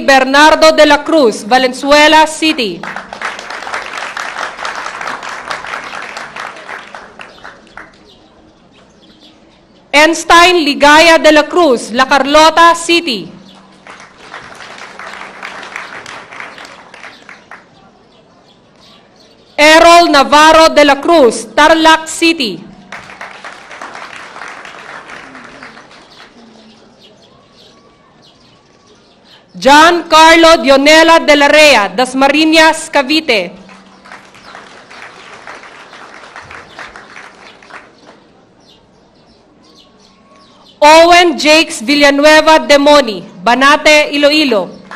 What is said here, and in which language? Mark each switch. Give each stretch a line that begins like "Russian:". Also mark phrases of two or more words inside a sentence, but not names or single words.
Filipino: Bernardo de la Cruz, Valenzuela City. Einstein Ligaya de la Cruz, La Carlota City. Errol Navarro de la Cruz, Tarlac City. John Carlo Dionela de la Rea, Dasmariñas, Cavite. Owen Jakes Villanueva de Moni, Banate, Iloilo.